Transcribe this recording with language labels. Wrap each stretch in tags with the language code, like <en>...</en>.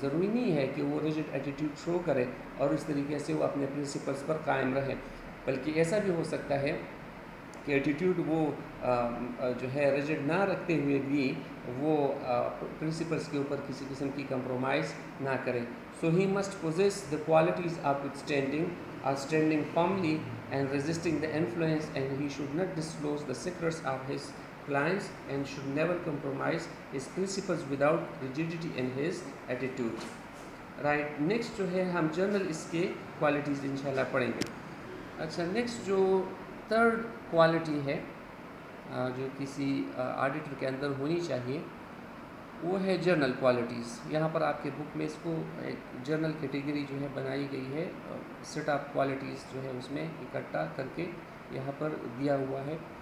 <ur>ضروری نہیں ہے کہ وہ ریجڈ ایٹیٹیوڈ شو کرے اور اس طریقے سے وہ اپنے پرنسپلز پر قائم رہے، بلکہ ایسا بھی ہو سکتا ہے کہ ایٹیٹیوڈ وہ جو ہے ریجڈ نہ رکھتے ہوئے بھی وہ پرنسپلز کے اوپر کسی قسم کی کمپرومائز نہ کرے.</ur> <en>So he must possess the qualities of standing firmly and resisting the influence, and he should not disclose the secrets of his clients and should never compromise his principles without rigidity in his attitude.</en> <ur>Right, next جو ہے ہم general اس کے qualities انشاءاللہ پڑھیں گے. اچھا، next جو third quality ہے جو کسی آڈیٹر کے اندر ہونی چاہیے وہ ہے جرنل کوالٹیز. یہاں پر آپ کے بک میں اس کو ایک جرنل کیٹیگری جو ہے بنائی گئی ہے، سیٹ آف کوالٹیز جو ہے اس میں اکٹھا کر کے یہاں پر دیا ہوا ہے.</ur>